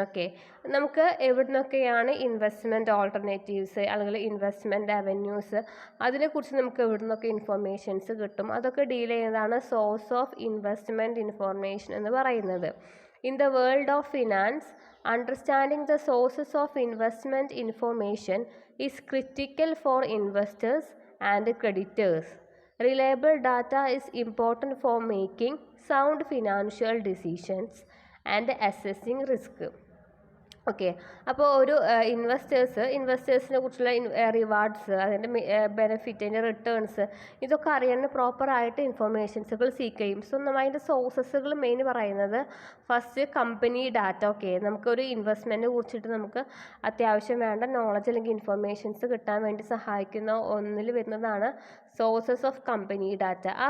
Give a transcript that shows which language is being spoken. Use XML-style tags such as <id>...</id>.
<ml>Okay, നമുക്ക് എവിടെ നിന്നൊക്കെയാണ് investment alternatives അല്ലെങ്കിൽ ഇൻവെസ്റ്റ്മെൻറ്റ് അവന്യൂസ്, അതിനെക്കുറിച്ച് നമുക്ക് എവിടെ നിന്നൊക്കെ ഇൻഫോർമേഷൻസ് കിട്ടും, അതൊക്കെ ഡീൽ ചെയ്യുന്നതാണ് സോഴ്സ് ഓഫ് ഇൻവെസ്റ്റ്മെൻറ്റ് ഇൻഫോർമേഷൻ എന്ന് പറയുന്നത്.</ml> <en>In the world of finance, understanding the sources of investment information is critical for investors and creditors. Reliable data is important for making sound financial decisions and assessing risk.</en> <ml>Okay, അപ്പോൾ ഒരു ഇൻവെസ്റ്റേഴ്സിനെ കുറിച്ചുള്ള rewards, അതിൻ്റെ benefit, അതിൻ്റെ returns, ഇതൊക്കെ അറിയാൻ പ്രോപ്പറായിട്ട് ഇൻഫർമേഷൻസുകൾ seek ചെയ്യും. So നമ്മൾ അതിൻ്റെ സോഴ്സസുകൾ മെയിൻ പറയുന്നത് ഫസ്റ്റ് കമ്പനി ഡാറ്റ. ഓക്കെ, നമുക്കൊരു ഇൻവെസ്റ്റ്മെൻറ്റിനെ കുറിച്ചിട്ട് നമുക്ക് അത്യാവശ്യം വേണ്ട നോളജ് അല്ലെങ്കിൽ ഇൻഫർമേഷൻസ് കിട്ടാൻ വേണ്ടി സഹായിക്കുന്ന ഒന്നിൽ വരുന്നതാണ് സോഴ്സസ് ഓഫ് കമ്പനി ഡാറ്റ.</ml>